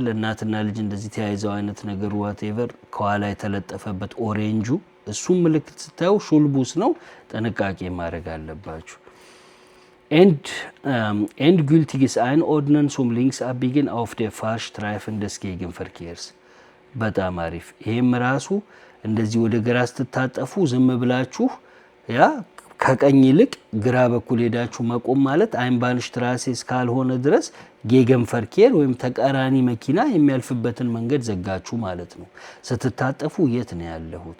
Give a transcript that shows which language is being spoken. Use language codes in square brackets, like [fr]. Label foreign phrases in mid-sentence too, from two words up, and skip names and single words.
[am] እናትና ልጅ እንደዚህ ተያይዘው አይነት ነገር ዋትኤቨር ከኋላ የተለጠፈበት ኦሬንጁ እሱም ምልክት ስታዩ ሹልቡስ ነው። ጥንቃቄ ማድረግ አለባችሁ። [de] endgültiges Einordnen zum Linksabbiegen auf der Fahrstreifen des Gegenverkehrs [am] በጣም አሪፍ። ይሄም ራሱ እንደዚህ ወደ ግራ ስትታጠፉ ዝም ብላችሁ ያ ከቀኝ ይልቅ ግራ በኩል ሄዳችሁ መቆም ማለት አይንባንሽትራሴ እስካልሆነ ድረስ ጌገንፈርኬር ወይም ተቃራኒ መኪና የሚያልፍበትን መንገድ ዘጋችሁ ማለት ነው። ስትታጠፉ የት ነው ያለሁት?